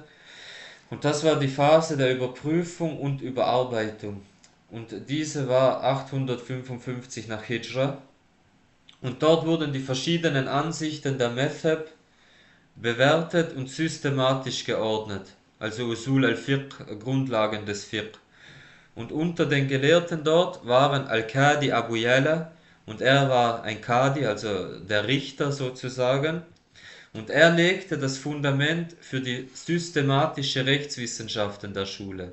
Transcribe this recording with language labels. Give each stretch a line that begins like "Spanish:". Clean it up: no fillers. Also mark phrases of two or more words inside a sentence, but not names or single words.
German: Und das war die Phase der Überprüfung und Überarbeitung. Und diese war 855 nach Hijra. Und dort wurden die verschiedenen Ansichten der Madhab bewertet und systematisch geordnet, also
Arabic: Usul al-Fiqh,
German: Grundlagen des Fiqh. Und unter den Gelehrten dort waren Al-Qadi Abu Yala, und er war ein Qadi, also der Richter sozusagen, und er legte das Fundament für die systematische Rechtswissenschaften der Schule.